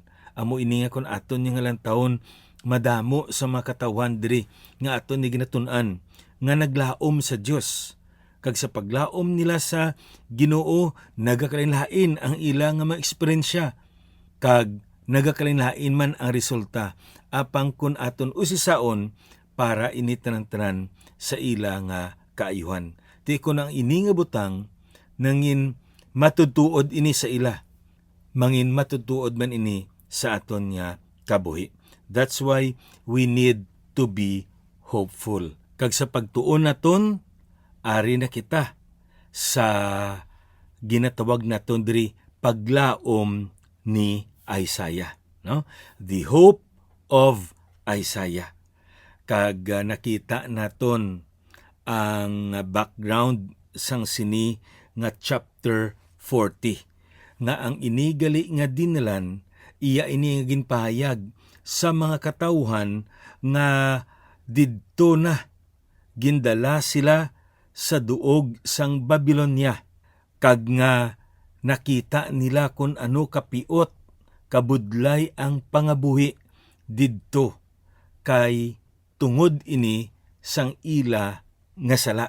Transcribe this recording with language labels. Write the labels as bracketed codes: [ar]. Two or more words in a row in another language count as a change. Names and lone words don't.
[hil] Amo ini nga kun aton nga lantahon madamo sa mga katawan diri nga aton ni ginatun-an nga naglaom sa Dios, kag sa paglaom nila sa Ginoo nagakalain-lain ang ila nga mga eksperyensya, kag nagakalain-lain man ang resulta apang kun aton usisaon para ini tanan-tanan sa ila nga kaayuhan. Ti kun ang ini nga butang nangin matutuod ini sa ila, mangin matutuod man ini sa aton nga kabuhi. [en] That's why we need to be hopeful. [hil] Kag sa pagtuon naton, ari na kita sa ginatawag naton diri paglaom ni Isaiah, no? [en] The hope of Isaiah. [hil] Kag nakita naton ang background sang sini nga chapter 40 nga ang inigali nga dinalan iya ini nga ginpahayag sa mga katawhan nga didto na gindala sila sa duog sang Babylonia, kag nga nakita nila kung ano kapiot kabudlay ang pangabuhi didto, kay tungod ini sang ila nga sala.